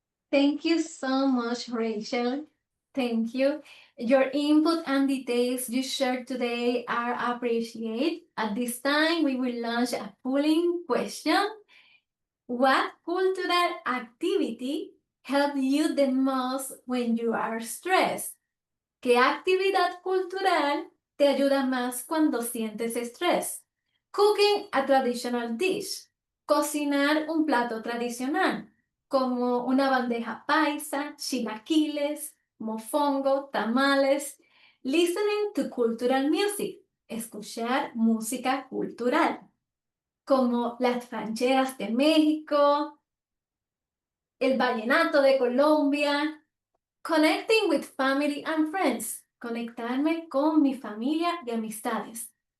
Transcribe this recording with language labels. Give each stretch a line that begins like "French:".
English: Thank you so much, Rachel. Thank you. Your input and details you shared today are appreciated. At this time, we will launch a polling question. What cultural activity helps you the most when you are stressed?
Spanish: ¿Qué actividad cultural te ayuda más cuando sientes estrés?
English: Cooking a traditional dish.
Spanish: Cocinar un plato tradicional, como una bandeja paisa, chilaquiles, mofongo, tamales.
English: Listening to cultural music.
Spanish: Escuchar música cultural, como las rancheras de México, el vallenato de Colombia.
English: Connecting with family and friends.
Spanish: Conectarme con mi familia y amistades.